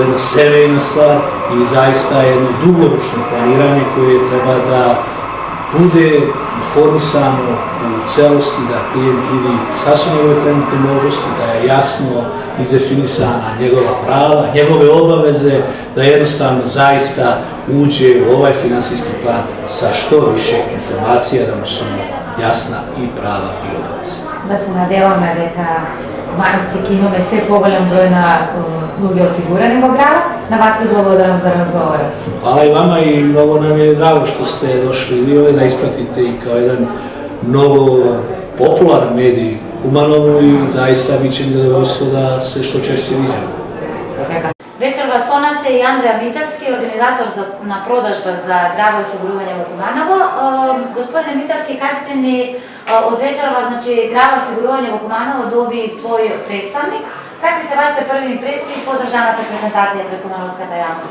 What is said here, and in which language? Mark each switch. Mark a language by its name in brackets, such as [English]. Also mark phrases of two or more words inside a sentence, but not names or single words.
[Serbian] jedna semejna stvar i zaista jedno dugoročno planiranje koje treba da bude informisano u celosti, da klijent vidi šta su njegove trenutne možnosti, da je jasno izdefinisana njegova prava, njegove obaveze, da jednostavno zaista uđe u ovaj finansijski plan sa što više informacija, da mu su jasna i prava i obaveze. [Macedonian] Да се надеваме дека Кумановци ќе имаме се поголем број на луѓе осигурани во Грава. На вас ви благодарам за разговорот. [Serbian] Hvala i vama i mnogo nam je drago što ste došli vi ovdje da ispratite i kao jedan mnogo popularan medij Kumanovu i zaista bit će mi zadovoljstvo da se što češće viđamo. [Macedonian] Вечерва со нас е и Андреја Митарски, организатор на продажба за Граве осигурување во Куманово. Господине Митарски, кажете ни од вечерва, значи Граве осигурување во Куманово доби свој представник. Какви се вашите први импресии по држаната презентација пред кумановската јавност?